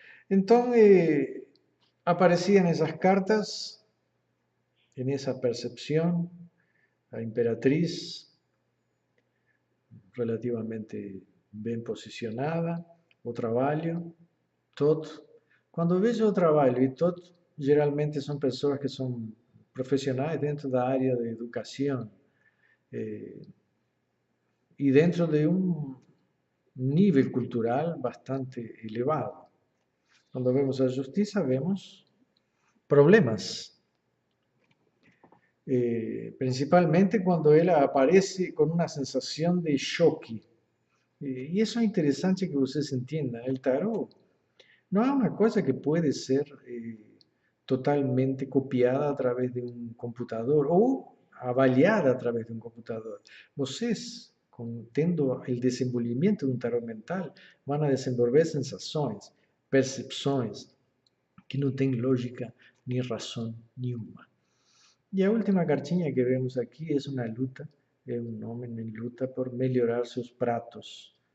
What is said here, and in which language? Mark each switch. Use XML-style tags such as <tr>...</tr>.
<pt>Então, apareciam essas cartas, nessa percepção, a imperatriz, relativamente bem posicionada, o trabalho, todo. Quando vejo o trabalho e todo, geralmente são pessoas que são profissionais dentro da área de educação,</pt> <es>y dentro de un nivel cultural bastante elevado. Cuando vemos a la justicia vemos problemas, principalmente cuando él aparece con una sensación de choque. Y eso es interesante que ustedes entiendan. El tarot no es una cosa que puede ser totalmente copiada a través de un computador o</es> <pt>avaliada</pt> <es>a través de un computador.</es> <pt>Vocês, tendo o desenvolvimento de um tarot mental, vão a desenvolver sensações, percepções que não têm lógica nem razão nenhuma. E a última cartinha que vemos aqui é uma luta, é um homem em luta por melhorar seus pratos.</pt>